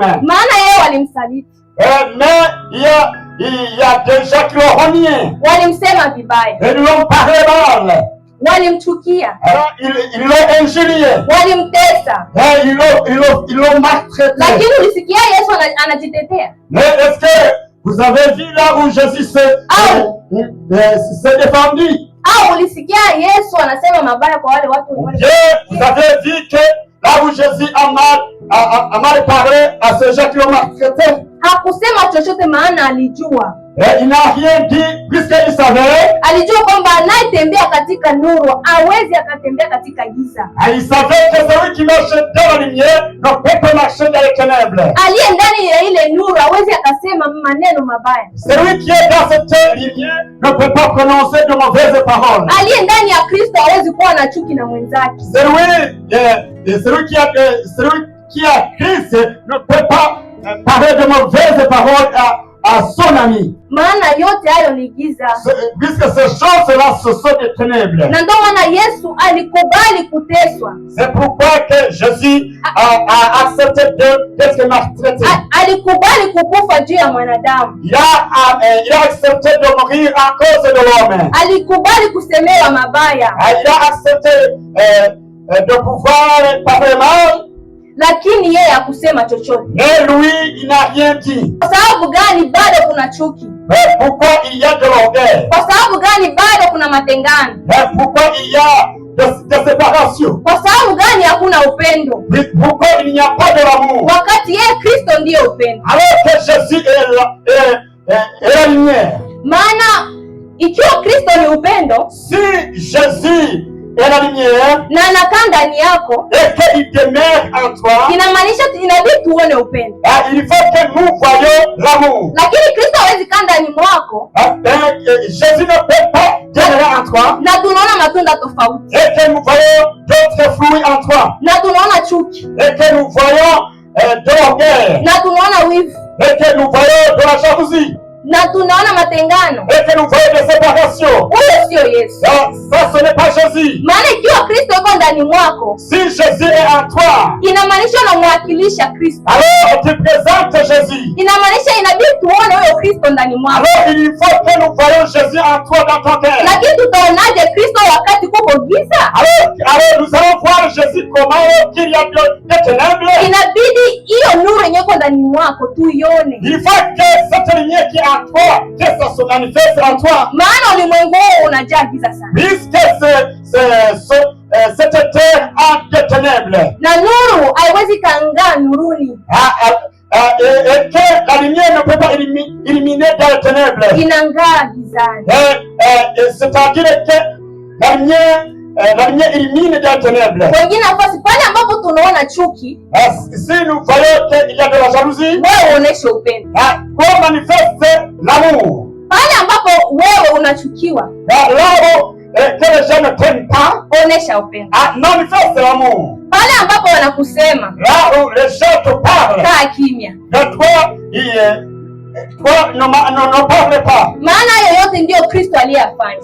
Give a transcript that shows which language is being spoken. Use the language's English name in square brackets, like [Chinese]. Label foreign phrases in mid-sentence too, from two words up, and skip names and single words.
[Swahili] Maana yeye walimsaliti. [French] Mais il y a des gens qui l'ont renié. [Swahili] Walimsema vibaya. [French] Ils lui ont parlé mal. [Swahili] Walimchukia. [French] Ils l'ont injurié. [Swahili] Walimtesa. [French] Ils l'ont maltraité. [Swahili] Lakini ulisikia Yesu anajitetea. [French] Mais est-ce que vous avez vu là où Jésus s'est défendu? [Swahili] Au ulisikia Yesu anasema mabaya kwa wale watu wale? [French] Vous avez vu que là où Jésus a mal parlé à ces gens qui l'ont maltraité? [Swahili] Hakusema chochote maana alijua. [French] Et il n'a rien dit puisqu'il savait. [Swahili] Alijua kwamba anayetembea katika nuru hawezi akatembea katika giza. [French] Il savait que celui qui marche dans la lumière ne peut pas marcher dans les ténèbres. [Swahili] Aliye ndani ya ile nuru hawezi akasema maneno mabaya. [French] Celui qui est dans cette lumière ne peut pas prononcer de mauvaises paroles. [Swahili] Aliye ndani ya Kristo hawezi kuwa na chuki na mwenzake. [French] Celui qui a Christ ne peut pas parler de mauvaises paroles à son ami. [Swahili] Maana yote hayo ni giza. [French] Puisque ces choses-là, ce sont des ténèbres. [Swahili] Na ndio maana Yesu alikubali kuteswa. [French] C'est pourquoi que Jésus a accepté d'être maltraité. [Swahili] Alikubali kukufa juu ya mwanadamu. [French] Il a accepté de mourir à cause de l'homme. [Swahili] Alikubali kusemewa mabaya. [French] Il a accepté de pouvoir parler mal. [Swahili] Lakini yeye hakusema chochote. [French] Mais lui, il n'a rien dit. [Swahili] Kwa sababu gani? Bado kuna chuki. [French] Pourquoi il y a de l'orgueil? [Swahili] Kwa sababu gani? Bado kuna matengano. [French] Pourquoi il y a de séparation? [Swahili] Kwa sababu gani? Hakuna upendo. [French] Pourquoi il n'y a pas de l'amour? [Swahili] Wakati yeye Kristo ndiye upendo. [French] Alors que Jésus est la lumière. [Swahili] Maana ikiwa Kristo ni upendo, [French] si Jésus est la lumière, [Swahili] na anakaa ndani yako, [French] et qu'il demeure en toi, [Swahili] inamaanisha inabidi tuone upendo. [French] Il faut que nous voyions l'amour. [Swahili] Lakini Kristo hawezi kaa ndani mwako, [French] Jésus ne peut pas demeurer en toi, [Swahili] na tunaona matunda tofauti, [French] et que nous voyons d'autres fruits en toi, [Swahili] na tunaona chuki, [French] et que nous voyons de l'orgueil, [Swahili] na tunaona wivu, [French] et que nous voyons de la jalousie, [Swahili] na tunaona matengano, [French] et que nous voyons des séparations. [Swahili] Huyo sio Yesu. [French] Ça, ce n'est pas Jésus. [Swahili] Maana ikiwa Kristo yuko ndani mwako, [French] si Jésus est en toi, [Swahili] inamaanisha unamwakilisha Kristo. [French] Alors tu présentes Jésus. [Swahili] Inamaanisha inabidi tuone huyo Kristo ndani mwako. [French] Alors il faut que nous voyons Jésus en toi dans ton cœur. [Swahili] Lakini tutaonaje Kristo wakati kuko giza? [French] Alors nous allons voir Jésus comment qu'il y a des ténèbres. [Swahili] Inabidi hiyo nuru yenye iko ndani mwako tuione. [French] Il faut que cette lumière qui est en toi, que ça se manifeste en toi. [Swahili] Maana ulimwengu huu unajaa giza sana. [French] Puisque cette terre a des ténèbres. [Swahili] Na nuru haiwezi kaangaa nuruni. [French] Et que la lumière ne peut pas éliminer dans les ténèbres. [Swahili] Inangaa gizani. [French] C'est-à-dire que la lumière élimine dans les ténèbres. [Swahili] Wengine nafasi pale ambapo tunaona chuki, [French] si nous voyons qu'il y a de la jalousie, [Swahili] wewe uoneshe upendo. [French] Qu'on manifeste l'amour. [Swahili] Pale ambapo wewe unachukiwa, [French] là où que les gens ne t'aiment pas, [Swahili] onesha upendo. [French] Manifeste l'amour. [Swahili] Pale ambapo wanakusema, [French] là où les gens te parlent, [Swahili] kaa kimya. [French] De toi ne parle pas. [Swahili] Maana hayo yote ndiyo Kristo aliyafanya.